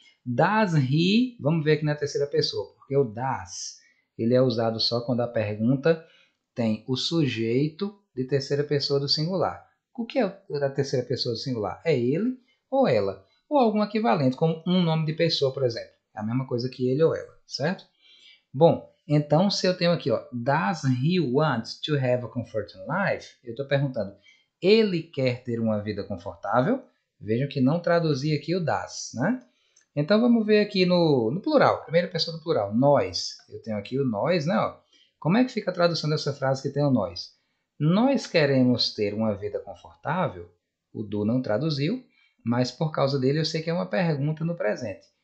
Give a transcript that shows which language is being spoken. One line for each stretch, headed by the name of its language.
Portuguese: Das he, vamos ver aqui na terceira pessoa, porque o das, ele é usado só quando a pergunta tem o sujeito de terceira pessoa do singular. O que é a terceira pessoa do singular? É ele ou ela, ou algum equivalente, como um nome de pessoa, por exemplo. É a mesma coisa que ele ou ela, certo? Bom, então se eu tenho aqui, ó,
English: does he want to have a comforting life?
Portuguese: Eu estou perguntando, ele quer ter uma vida confortável? Vejam que não traduzi aqui o does, né? Então vamos ver aqui no plural, primeira pessoa do plural, nós. Eu tenho aqui o nós, né? Ó. Como é que fica a tradução dessa frase que tem o nós? Nós queremos ter uma vida confortável? O do não traduziu, mas por causa dele eu sei que é uma pergunta no presente.